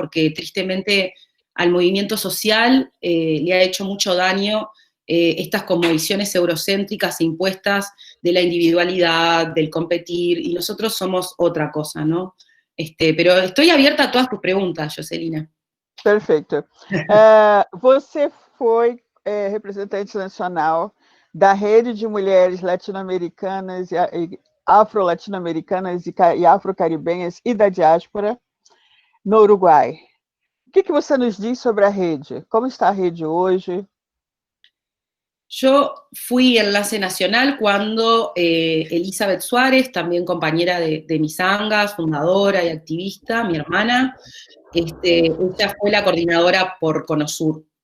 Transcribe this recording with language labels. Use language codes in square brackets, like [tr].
[es] Porque tristemente al movimiento social le ha hecho mucho daño estas como visiones eurocéntricas impuestas de la individualidad, del competir, y nosotros somos otra cosa, ¿no? Pero estoy abierta a todas tus preguntas, Jocelina. [pt] Perfeito. Você foi representante nacional da Rede de Mulheres Latino-Americanas e Afro-Latino-Americanas e Afro-Caribenhas e da Diáspora no Uruguai. O que você nos diz sobre a rede? Como está a rede hoje? [es] Yo fui enlace nacional cuando Elizabeth Suárez, también compañera de Misangas, fundadora y activista, mi hermana, ella fue la coordinadora por Conosur.